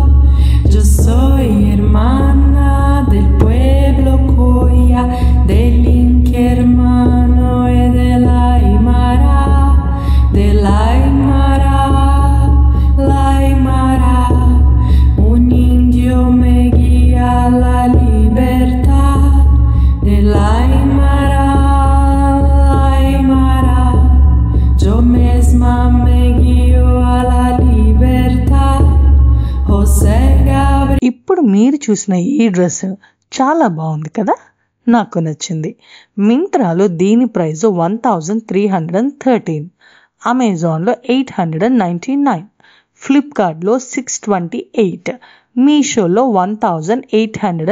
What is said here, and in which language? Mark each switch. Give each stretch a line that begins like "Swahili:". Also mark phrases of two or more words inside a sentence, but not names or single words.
Spanish: Yo soy hermana del pueblo Coya, del Inca hermano y de la Aymara, de la Aymara, la Aymara. Un indio me guía a la libertad, de la Aymara.
Telugu: ఇప్పుడు మీరు చూసిన ఈ డ్రెస్ చాలా బాగుంది కదా, నాకు నచ్చింది. మింత్రాలో దీని ప్రైస్ 1313, అమెజాన్లో 899, ఫ్లిప్కార్ట్లో 628, మీషోలో 1811.